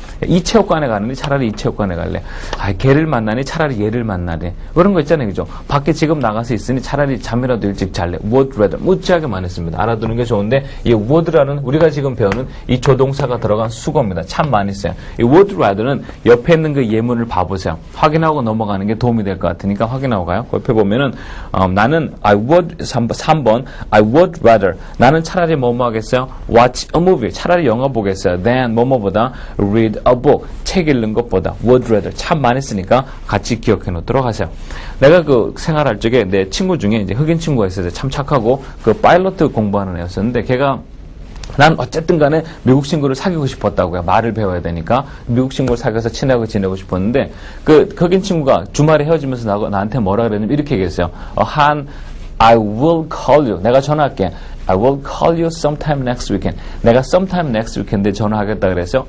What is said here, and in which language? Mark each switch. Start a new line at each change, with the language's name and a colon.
Korean: 이 체육관에 가느니 차라리 이 체육관에 갈래. 걔를 만나니 차라리 얘를 만나래. 그런 거 있잖아요. 그죠? 밖에 지금 나가서 있으니 차라리 잠이라도 일찍 잘래. would rather. 무지하게 많이 씁니다. 알아두는 게 좋은데 이 would라는 우리가 지금 배우는 이 조동사가 들어간 수거입니다. 참 많이 써요. 이 would rather는 옆에 있는 그 예문을 봐보세요. 확인하고 넘어가는 게 도움이 될 것 같으니까 확인하고 가요. 옆에 보면은 나는 I would 3번
English: I would rather.
Korean: 나는 차라리 뭐뭐 하겠어요?
English: watch a movie.
Korean: 차라리 영화 보겠어요.
English: than
Korean: 뭐뭐보다
English: read a book.
Korean: 책 읽는 것보다 would rather. 참 많이 쓰니까 같이 기억해 놓도록 하세요. 내가 그 생활할 적에 내 친구 중에 이제 흑인 친구가 있어서 참 착하고 그 파일럿 공부하는 애였었는데 걔가 난 어쨌든 간에 미국 친구를 사귀고 싶었다고요. 말을 배워야 되니까. 미국 친구를 사귀어서 친하게 지내고 싶었는데 그 흑인 친구가 주말에 헤어지면서 나한테 뭐라 그랬냐면 이렇게 얘기했어요.
English: I will call you.
Korean: 내가 전화할게.
English: I will call you sometime next weekend.
Korean: 내가
English: sometime next weekend
Korean: 에 전화하겠다 그랬어요.